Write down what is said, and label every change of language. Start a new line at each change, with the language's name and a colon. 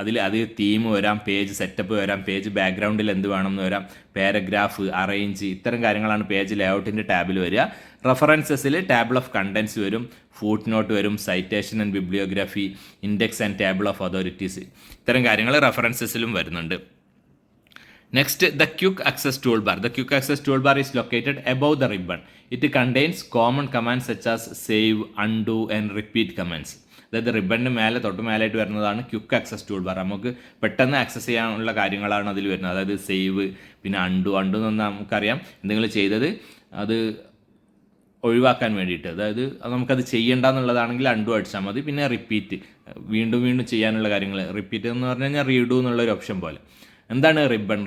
Malayalam: അത് തീം വരാം, page setup വരാം, പേജ് ബാക്ക്ഗ്രൗണ്ടിൽ എന്ത് വേണമെന്ന് വരാം, പാരഗ്രാഫ്, അറേഞ്ച്, ഇത്തരം കാര്യങ്ങളാണ് പേജ് ലേ ഔട്ടിൻ്റെ ടാബിൽ വരിക. റെഫറൻസസിൽ ടേബിൾ ഓഫ് കണ്ടൻസ് വരും, ഫൂട്ട് നോട്ട് വരും, citation and bibliography, index and table of authorities, ഇത്തരം കാര്യങ്ങൾ റെഫറൻസസിലും വരുന്നുണ്ട്.
English: Next, the quick access toolbar. The quick access toolbar is located above the ribbon. It contains common commands such as save, undo and repeat commands.
Malayalam: അതായത് റിബണിന് തൊട്ട് മേലായിട്ട് വരുന്നതാണ് quick access tool bar. നമുക്ക് പെട്ടെന്ന് access ചെയ്യാനുള്ള കാര്യങ്ങളാണ് അതിൽ വരുന്നത്. അതായത് സേവ്, പിന്നെ അണ്ടു എന്ന് നമുക്കറിയാം എന്തെങ്കിലും ചെയ്തത് അത് ഒഴിവാക്കാൻ വേണ്ടിയിട്ട്, അതായത് നമുക്കത് ചെയ്യേണ്ട എന്നുള്ളതാണെങ്കിൽ അണ്ടു അടിച്ചാൽ മതി. പിന്നെ റിപ്പീറ്റ്, വീണ്ടും ചെയ്യാനുള്ള കാര്യങ്ങൾ. റിപ്പീറ്റ് എന്ന് പറഞ്ഞു കഴിഞ്ഞാൽ റീഡു എന്നുള്ളൊരു ഓപ്ഷൻ പോലെ. എന്താണ് റിബൺ?